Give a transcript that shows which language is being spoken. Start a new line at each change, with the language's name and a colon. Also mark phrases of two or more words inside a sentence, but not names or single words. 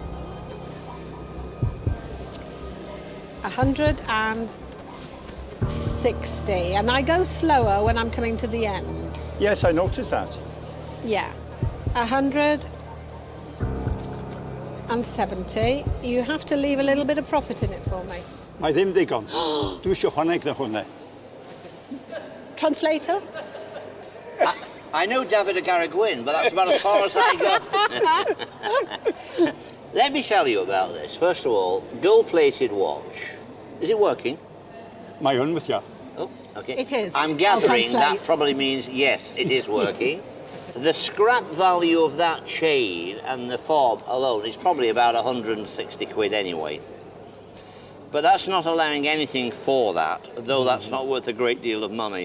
English: 160. And I go slower when I'm coming to the end. Yes, I noticed that. Yeah. 170. You have to leave a little bit of profit in it for me.
Welsh: Mae ddim digon. Dwi eisiau chwaneg na hwnna.
English: Translator? I know David Gwyn, but that's about as far as I go. Let me tell you about this. First of all, gold-plated watch. Is it working?
Welsh: Mae hwn
English: with you. Oh, okay. It is. I'm gathering I'll translate. that probably means yes, it is working. The scrap value of that chain and the fob alone is probably about 160 quid anyway. But that's not allowing anything for that, though that's not worth a great deal of money.